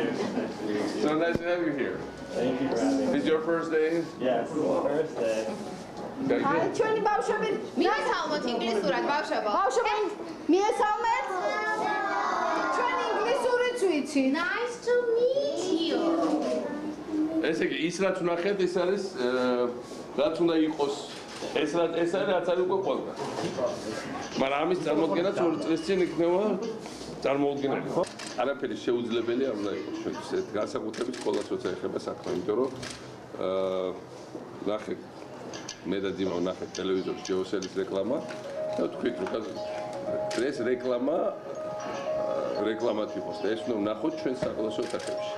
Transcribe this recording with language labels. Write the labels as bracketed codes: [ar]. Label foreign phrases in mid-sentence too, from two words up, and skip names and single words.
[en] So nice to have you here. Thank you for having me. Is your first day? Yes, first day. [ka] ჩვენი ბავშვები მიესალმოთ ინგლისურად ბავშვებო. ბავშვები მიესალმეთ. ჩვენ ინგლისურიც ვიცი. [en] Nice to meet you. [ka] ესე იგი ის რაც ვნახეთ ეს არის რაც უნდა იყოს ეს არის რაც არის უკვე ყველგან. მაგრამ ამის წარმოქმნაც 2 წლის წინ იქნება წარმოუდგენელი. არაფერი შეუძლებელი არ უნდა იყოს ჩვენთვის. განსაკუთრებით სკოლას როცა ეხება საქმე, იმიტომ რომ ნახე მე და ძიმა ვნახეთ ტელევიზორში ჯეოსელის რეკლამა და თქვით რომ ეს რეკლამად იყოს და ეს უნდა ვნახოთ ჩვენ საკლასო ოთახებში.